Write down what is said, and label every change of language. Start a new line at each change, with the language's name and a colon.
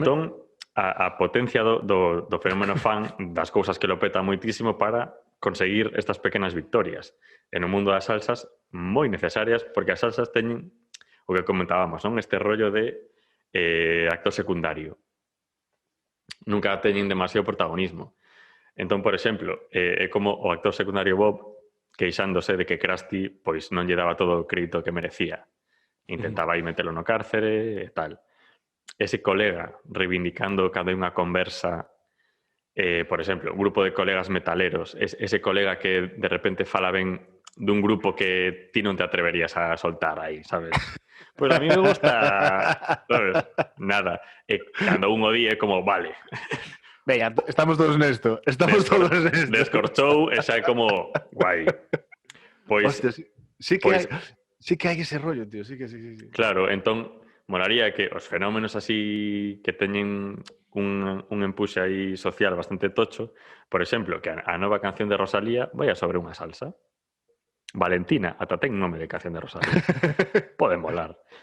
Galician: Entón, a potencia do fenómeno fan das cousas que lo peta moitísimo para conseguir estas pequenas victorias. E no mundo das salsas, moi necesarias, porque as salsas teñen o que comentábamos, non? Este rollo de actor secundario. Nunca teñen demasiado protagonismo. Entón, por exemplo, é como o actor secundario Bob queixándose de que Krusty pois non lle daba todo o crédito que merecía. Intentaba aí metelo no cárcere e tal. Ese colega reivindicando cada unha conversa, por exemplo, un grupo de colegas metaleros, ese colega que de repente fala ben dun grupo que ti non te atreverías a soltar aí, sabes?
Spanish: Pues a mí me gusta, ¿sabes?
Galician: Nada. Cando un o di é como, vale. Veña, estamos todos nesto. Todos nesto. Descorchou e xa é como, guai. Pois, hostia, sí que hai ese rollo, tío. Sí. Claro, entón, molaría que os fenómenos así que teñen un empuxe aí social bastante tocho, por exemplo, que a nova canción de Rosalía vaya sobre unha salsa. Valentina, ata ten nome de canción de Rosalía. Pode molar.